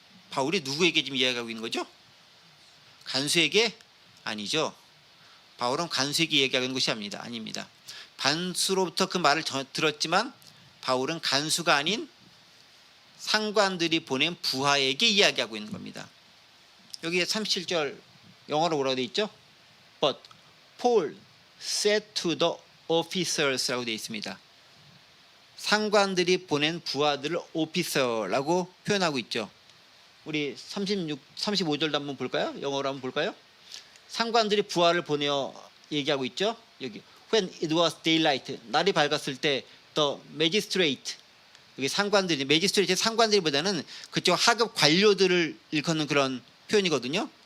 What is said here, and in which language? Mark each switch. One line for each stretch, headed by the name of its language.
Korean: 바울이 누구에게 지금 이야기하고 있는 거죠? 간수에게? 아니죠. 바울은 간수에게 이야기하는 것이 아닙니다. 간수로부터 그 말을 들었지만 바울은 간수가 아닌 상관들이 보낸 부하에게 이야기하고 있는 겁니다. 여기에 37절 영어로 뭐라고 되어 있죠?
English: But Paul said to the officers라고
Korean: 되어 있습니다. 상관들이 보낸 부하들을 officer라고 표현하고 있죠. 우리 35절도 한번 볼까요? 영어로 한번 볼까요? 상관들이 부하를 보내어 얘기하고 있죠. 여기
English: When it was daylight,
Korean: 날이 밝았을 때 the magistrate, 여기 상관들이 매지스트레이트 상관들보다는 그쪽 하급 관료들을 일컫는 그런 표현이거든요.